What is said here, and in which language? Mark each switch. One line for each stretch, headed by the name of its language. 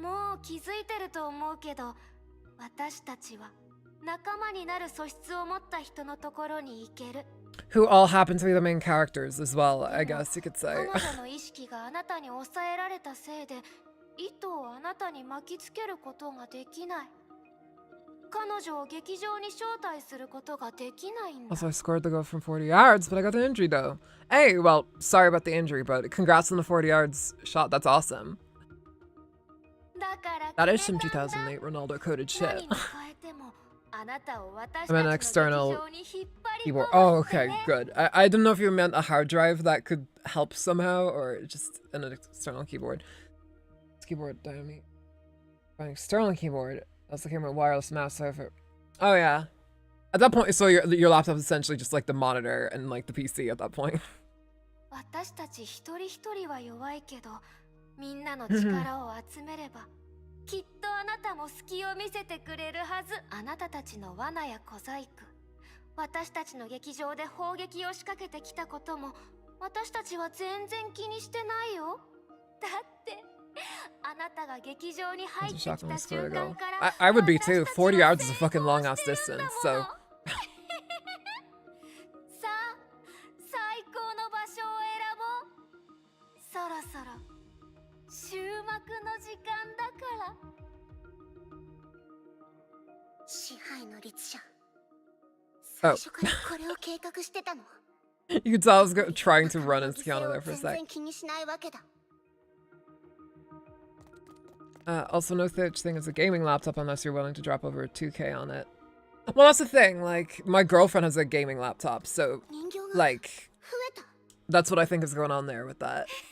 Japanese: もう気づいてると思うけど、私たちは仲間になる素質を持った人のところに行ける。
English: Who all happen to be the main characters as well, I guess you could say.
Japanese: 彼女の意識があなたに抑えられたせいで、糸をあなたに巻きつけることができない。彼女を劇場に招待することができないんだ。
English: Also, I scored the goal from 40 yards, but I got the injury though. Hey, well, sorry about the injury, but congrats on the 40 yards shot. That's awesome. That is some 2008 Ronaldo coded shit. I meant an external keyboard. Oh, okay, good. I didn't know if you meant a hard drive that could help somehow, or just an external keyboard. This keyboard dynamite. An external keyboard. That's the camera wireless mouse over. Oh yeah. At that point, so your laptop is essentially just like the monitor and like the PC at that point.
Japanese: 私たち一人一人は弱いけど、みんなの力を集めれば。きっとあなたも隙を見せてくれるはず。あなたたちの罠や小細工、私たちの劇場で砲撃を仕掛けてきたことも、私たちは全然気にしてないよ。だってあなたが劇場に入ってきた瞬間から。
English: I would be too. 40 yards is a fucking long ass distance, so.
Japanese: さあ、最高の場所を選ぼう。そろそろ終幕の時間だから。支配の律者。最初からこれを計画してたの。
English: You could tell I was trying to run as Kiana there for a sec.
Japanese: 気にしないわけだ。
English: Also, no such thing as a gaming laptop unless you're willing to drop over 2K on it. Well, that's the thing. Like, my girlfriend has a gaming laptop, so, like, that's what I think is going on there with that.